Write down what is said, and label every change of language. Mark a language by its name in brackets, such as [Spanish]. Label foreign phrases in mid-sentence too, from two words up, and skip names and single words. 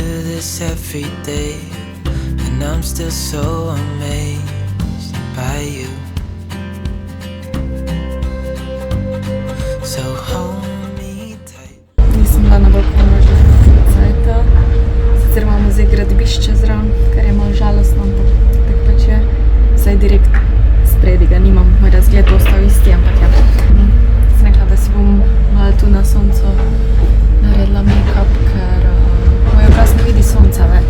[English] this every day, and I'm still so amazed by you. So hold me tight. [Slovenian] Nisem bila na balkonu že cajta. Sicer imamo zdaj gradbišče zraven, kar je malo žalostno, ampak tako pač je. Vsaj direkt spredi ga nimam, moj razgled bo ostal isti, ampak ja. Sem rekla, da si bom malo tu na soncu naredila make-up, ker moj obraz ne vidi sonca več.